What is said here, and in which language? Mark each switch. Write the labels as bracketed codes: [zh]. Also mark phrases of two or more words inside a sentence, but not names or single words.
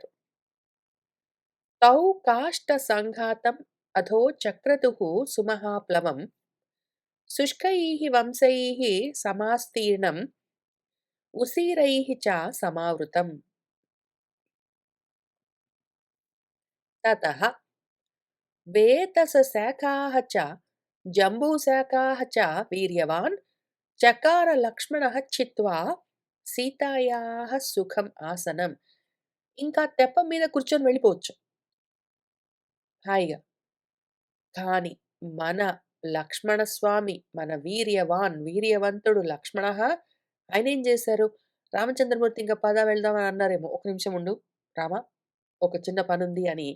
[sa] తౌ కాష్ట సంఘాతం అధో చక్రతుః సుమహాప్లవం శుష్కైః వంశైః సమాస్తీర్ణం ఉసీరైః చ సమావృతం. తతః వేతసశాఖాः च जम्बूशाखाः च वीर्यवान् చకార లక్ష్మణః చిత్వా సీతాయాः సుఖం ఆసనం. [te] ఇంకా తెప్ప మీద కూర్చొని వెళ్ళిపోవచ్చు హాయిగా. కానీ మన లక్ష్మణ స్వామి, మన వీర్యవంతుడు లక్ష్మణః ఆయనేం జేశారు, రామచంద్రమూర్తి ఇంక పద వెళ్దాం అని అన్నారేమో, "ఒక నిమిషం ఉండు రామా, ఒక చిన్న పనుంది" అని.